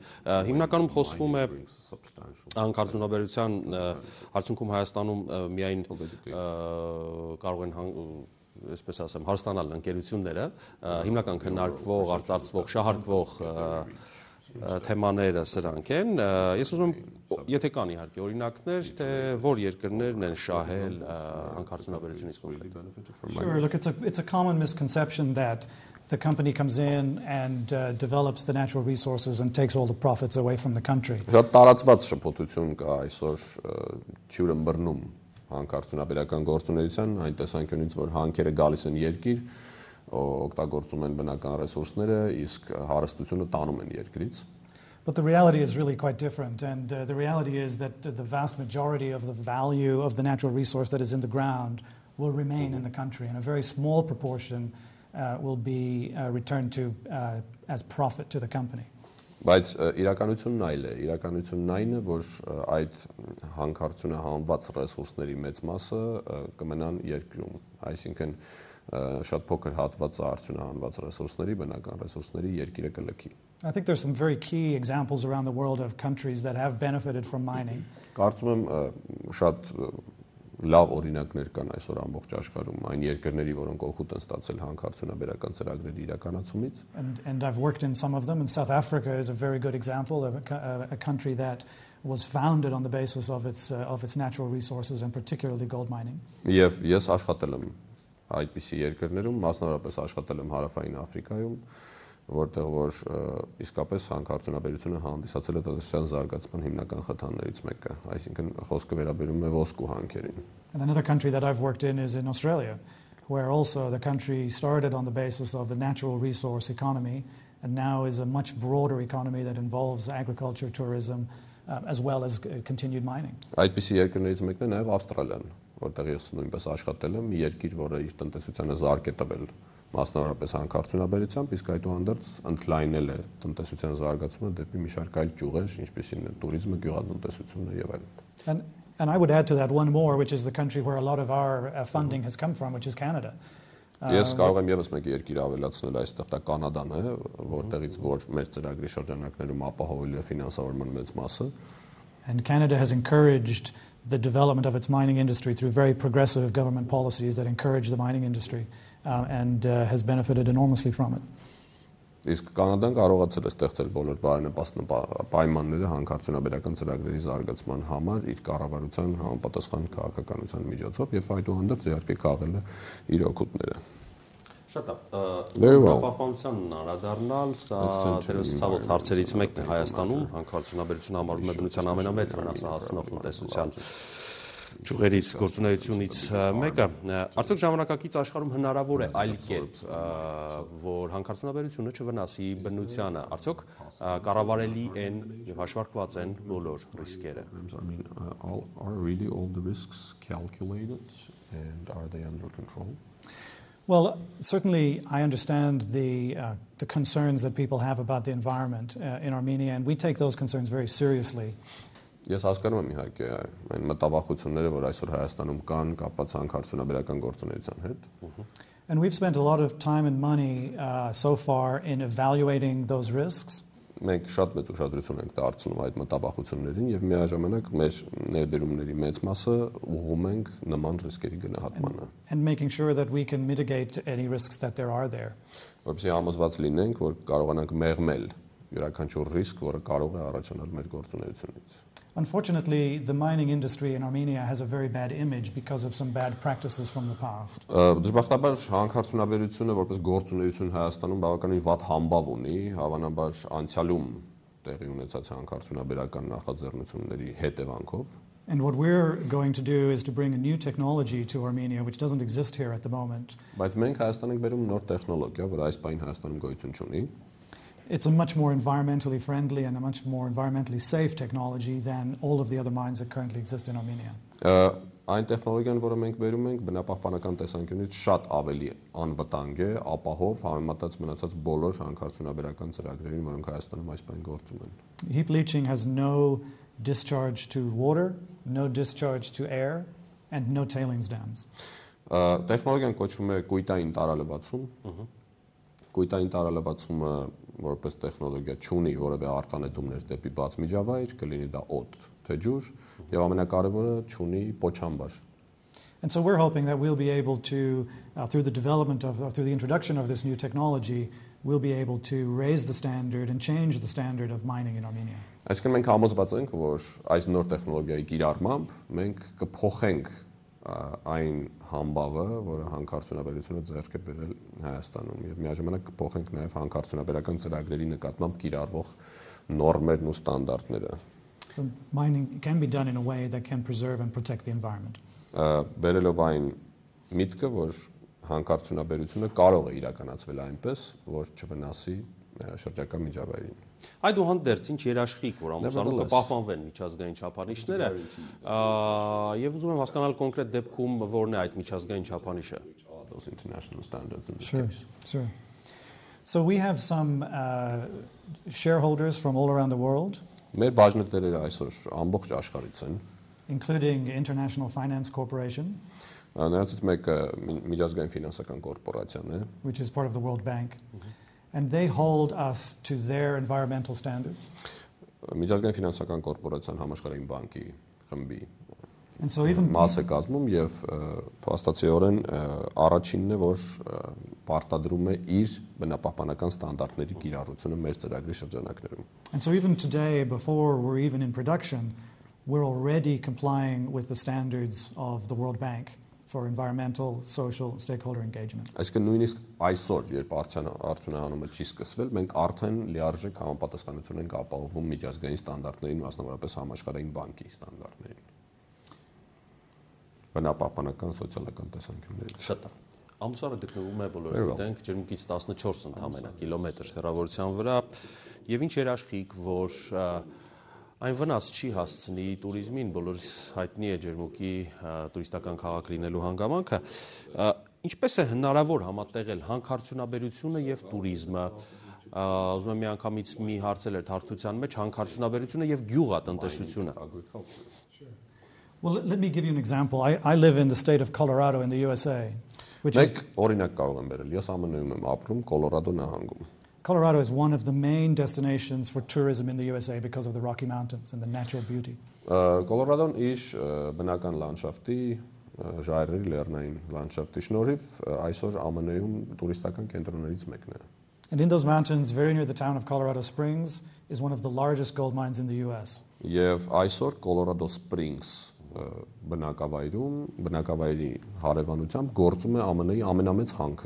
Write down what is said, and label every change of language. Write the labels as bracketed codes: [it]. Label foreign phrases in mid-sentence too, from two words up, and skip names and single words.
[hy] Հիմնականում խոսվում է հանքարդյունաբերության արդյունքում Հայաստանում միայն կարող են այսպես ասեմ հարստանալ ընկերությունները, հիմնական քննարկվող, արծարծվող, շահարկվող թեմաները սրանք են. Ես ուզում եմ, եթե կան իհարկե օրինակներ, թե որ երկրներն են շահել հանքարդյունաբերությունից կոնկրետ. [en] Sure, look, it's a common misconception that the company comes in and develops the natural resources and takes all the profits away from the country. [hy] Շատ տարածված շփոթություն կա այսօր թյուրը բռնում հանքարդյունաբերական գործունեության այն տեսանկյունից, որ հանքերը գալիս են երկիր, օգտագործում են բնական ռեսուրսները, իսկ հարստությունը տանում են երկրից. [en] But the reality is really quite different, and the reality is that the vast majority of the value of the natural resource that is in the ground will remain in the country, and a very small proportion will be returned to as profit to the company. [hy] Բայց իրականությունն այլ է, իրականությունն այն է, որ այդ հանքարդյունահանված ռեսուրսների մեծ մասը կմնան երկրում, այսինքն շատ փոքր հատված արդյունահանված ռեսուրսների, բնական ռեսուրսների երկիրը կլքի։ [en] I think there's some very key examples around the world of countries that have benefited from mining. [hy] Կարծում եմ շատ լավ օրինակներ կան այսօր ամբողջ աշխարհում այն երկրների, որոնք օգուտ են ստացել հանքարդյունաբերական ծրագրերի իրականացումից։ [en] And I've worked in some of them, and South Africa is a very good example of a country that was founded on the basis of its natural resources and particularly gold mining. [hy] Եվ ես աշխատել եմ այդպիսի երկրներում, մասնավորապես աշխատել եմ Հարավային Աֆրիկայում, որտեղ որ իսկապես հանքարդյունաբերությունը հանդիսացել է տնտեսության զարգացման հիմնական խթաններից մեկը, այսինքն խոսքը վերաբերում է ոսկու հանքերին։ [en] And another country that I've worked in is in Australia, where also the country started on the basis of a natural resource economy and now is a much broader economy that involves agriculture, tourism, as well as continued mining. [hy] Այդպիսի երկրներից մեկն է նաև Ավստրալիան, որտեղ ես նույնպես աշխատել եմ, մի երկիր, որը իր տնտեսությանը զարգ է տվել մասնավորապես հանքարդյունաբերությամբ, իսկ այդուհանդերձ ընդլայնել է տնտեսության զարգացումը դեպի մի շարք այլ ճյուղեր, ինչպիսին է տուրիզմը, գյուղատնտեսությունը եւ այլն։ [en] And I would add to that one more, which is the country where a lot of our funding has come from, which is Canada. [hy] Ես կարող եմ եւս մեկ երկիր ավելացնել այստեղ, դա Կանադան է, որտեղից որ մեր ծրագրի շրջանակներում ապահովելու է ֆինանսավորման մեծ մասը։ [en] And Canada has encouraged the development of its mining industry through very progressive government policies that encourage the mining industry and has benefited enormously from it. [hy] Իսկ Կանադան կարողացել է ստեղծել բոլոր բարենպաստ պայմանները հանքարդյունաբերական ծրագրերի զարգացման համար իր կառավարության համապատասխան քաղաքականության միջոցով եւ այդուհանդերձ իհարկե քաղել է իր օգուտները։ Շատ պահպանությանն անդրադառնալ, սա դերս ցավոտ հարցերից մեկն է Հայաստանում, հանքարդյունաբերությունը համարվում է բնության ամենամեծ վնասահասնող տնտեսության ճյուղերից գործունեությունից մեկը։ Արդյոք ժամանակակից աշխարհում հնարավոր է այլ կերպ, որ հանքարդյունաբերությունը չվնասի բնությանը, արդյոք կառավարելի են եւ հաշվարկված են բոլոր ռիսկերը։ [en] Are really all the risks calculated and are they under control? Well, certainly I understand the concerns that people have about the environment in Armenia, and we take those concerns very seriously. [hy] Ես հասկանում եմ իհարկե այն մտավախությունները, որ այսօր Հայաստանում կան կապված հանքարդյունաբերական գործունեության հետ։ [en] And we've spent a lot of time and money so far in evaluating those risks. [hy] Մենք շատ մեծ ուշադրություն ենք դարձնում այդ մտավախություններին եւ միաժամանակ մեր ներդրումների մեծ մասը ուղղում ենք նման ռիսկերի գնահատմանը։ [en] And making sure that we can mitigate any risks that there are there. [hy] Որպեսզի համոզված լինենք, որ կարողանանք մեղմել յուրաքանչյուր ռիսկ, որը կարող է առաջանալ մեր գործունեությունից։ [en] Unfortunately, the mining industry in Armenia has a very bad image because of some bad practices from the past. [hy] Դժբախտաբար հանքարդյունաբերությունը որպես գործունեություն Հայաստանում բավականին վատ համբավ ունի, հավանաբար անցյալում տեղի ունեցած հանքարդյունաբերական նախաձեռնությունների հետևանքով։ [en] And what we're going to do is to bring a new technology to Armenia, which doesn't exist here at the moment. [hy] Բայց մենք Հայաստան ենք բերում նոր տեխնոլոգիա, որը այս պահին Հայաստանում գոյություն չունի։ [en] It's a much more environmentally friendly and a much more environmentally safe technology than all of the other mines that currently exist in Armenia. [hy] Այն տեխնոլոգիան, որը մենք բերում ենք, բնապահպանական տեսանկյունից շատ ավելի անվտանգ է, ապահով համեմատած մնացած բոլոր հանքարդյունաբերական ծրագրերին, որոնք Հայաստանում այս պահին գործում են։ [en] Heap leaching has no discharge to water, no discharge to air, and no tailings dams. [hy] Տեխնոլոգիան կոչվում է կույտային տարալվացում։ Կույտային տարալվացումը որպես տեխնոլոգիա չունի որևէ արտանետումներ դեպի բաց միջավայր, կլինի դա օդ, թե ջուր, եւ ամենակարևորը չունի պոչամբար։ [en] And so we're hoping that we'll be able to, through the introduction of this new technology, we'll be able to raise the standard and change the standard of mining in Armenia. [hy] Այսինքն մենք համոզված ենք, որ այս նոր տեխնոլոգիայի կիրառմամբ մենք կփոխենք այն համբավը, որը հանքարդյունաբերությունը ձեռք է բերել Հայաստանում եւ միաժամանակ կփոխենք նաեւ հանքարդյունաբերական ծրագրերի նկատմամբ կիրառվող նորմերն ու ստանդարտները։ [en] So mining can be done in a way that can preserve and protect the environment. [hy] Բերելով այն միտքը, որ հանքարդյունաբերությունը կարող է իրականացվել այնպես, որ չվնասի շրջակա միջավայրին։ Այդուհանդերձ ինչ երաշխիք, որ ամուսնալու կպահպանվեն միջազգային չափանիշները, եւ ուզում եմ հասկանալ կոնկրետ դեպքում որն է այդ միջազգային չափանիշը։ [en] Sure. So we have some shareholders from all around the world, [hy] Մեր բաժնետերերը այսօր ամբողջ աշխարհից են, [en] including International Finance Corporation, [hy] նրանցից մեկը միջազգային ֆինանսական կորպորացիան է, [en] which is part of the World Bank, and they hold us to their environmental standards. [hy] Միջազգային ֆինանսական կորպորացիան համաշխարհային բանկի խմբի [en] And so even [hy] մաս է կազմում եւ փաստացիորեն առաջինն է, որ պարտադրում է իր բնապահպանական ստանդարտների կիրառությունը մեր ծրագրի շրջանակներում։ [en] And so even today, before we're even in production, we're already complying with the standards of the World Bank for environmental, social, stakeholder engagement. [hy] Այսինքն նույնիսկ այսօր, երբ արդյունահանումը չի սկսվել, մենք արդեն լիարժեք համապատասխանություն ենք ապահովում միջազգային ստանդարտներին, մասնավորապես համաշխարհային բանկի ստանդարտներին։ Բնապահպանական սոցիալական տեսանկյուններից։ Շատ լավ։ Ամսարը գտնվում է բոլորս գիտենք ջերմուկից 14 ընդամենը կիլոմետր հեռավորության վրա եւ ինչ երաշխիք, որ այն վնաս չի հասցնի туриզմին, բոլորս հայտնի է ջերմուկի տուրիստական քաղաք լինելու հանգամանքը, ինչպես է հնարավոր համատեղել հանքարդյունաբերությունը եւ туриզմը, ուզում եմ միանգամից մի հարցել էր հարթության մեջ հանքարդյունաբերությունը եւ գյուղատնտեսությունը։ [en] Well, let me give you an example. I live in the state of Colorado in the USA, which is [hy] օրինակ կարող եմ բերել։ Ես ԱՄՆ-ում եմ ապրում, Կոլորադո նահանգում։ [en] Colorado is one of the main destinations for tourism in the USA because of the Rocky Mountains and the natural beauty. [hy] Կոլորադոն իր բնական լանդշաֆտի, ժայռերի լեռնային լանդշաֆտի շնորհիվ այսօր ԱՄՆ-ում տուրիստական կենտրոններից մեկն է։ [en] And in those mountains, very near the town of Colorado Springs, is one of the largest gold mines in the US. [hy] Եվ այսօր Colorado Springs բնակավայրի հարևանությամբ գործում է ԱՄՆ-ի ամենամեծ հանքը։